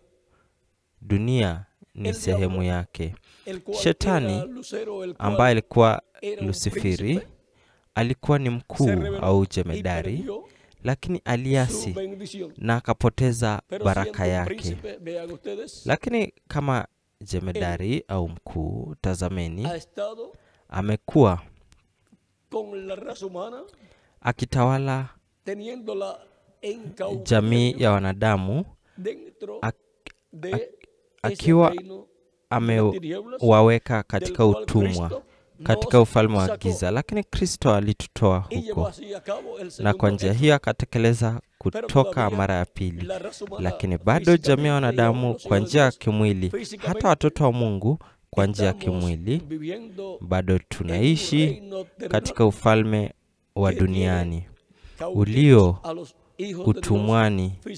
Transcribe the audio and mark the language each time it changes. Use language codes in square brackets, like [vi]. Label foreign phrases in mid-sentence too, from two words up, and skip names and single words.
[sw] dunia ni [es] El [sw] sehemu [es] diablo, [sw] yake. [es] el cual [sw] Shetani [es] era Lucero, el cual [sw] ambaye alikuwa [es] era un [sw] Lusiferi [es] príncipe, [sw] alikuwa ni [es] se [sw] mkuu [es] rebeló [sw] au [es] y [sw] jemedari, [es] perdió [sw] lakini [es] su [sw] aliasi [es] bendición. [sw] na akapoteza [es] Pero [sw] baraka [es] siendo un [sw] yake. [es] príncipe, vean ustedes, [sw] Lakini kama jemedari au mkuu, tazameni, [es] ha estado [sw] amekuwa [es] con la raza humana, [sw] akitawala [es] teniéndola en [sw] jamii [es] cautiverio [sw] ya wanadamu, [es] dentro ak- de ak- ese [sw] akiwa [es] reino [sw] amewaweka katika utumwa, katika ufalme wa giza. Lakini Kristo alitutoa huko, na kwa njia hiyo akatekeleza kutoka mara ya pili. Lakini bado jamii ya wanadamu kwa njia ya kimwili, hata watoto wa Mungu kwa njia ya kimwili, bado tunaishi katika ufalme wa duniani ulio utumwani,